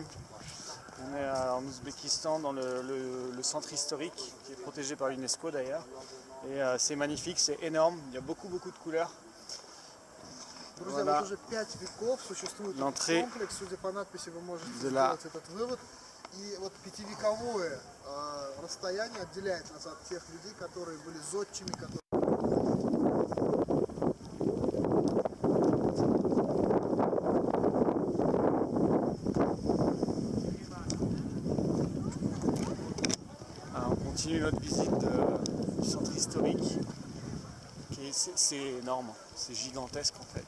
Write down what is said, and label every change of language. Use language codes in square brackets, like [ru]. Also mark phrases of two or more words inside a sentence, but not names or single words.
[fr] On est en Ouzbékistan dans le centre historique qui est protégé par l'UNESCO d'ailleurs. Et c'est magnifique, c'est énorme, il y a beaucoup de couleurs. Voilà l'entrée de la... [ru] И вот пятивековое расстояние отделяет нас от тех людей, которые были зодчими, которые... [fr] Alors, on continue notre visite du centre historique. C'est énorme, c'est gigantesque en fait.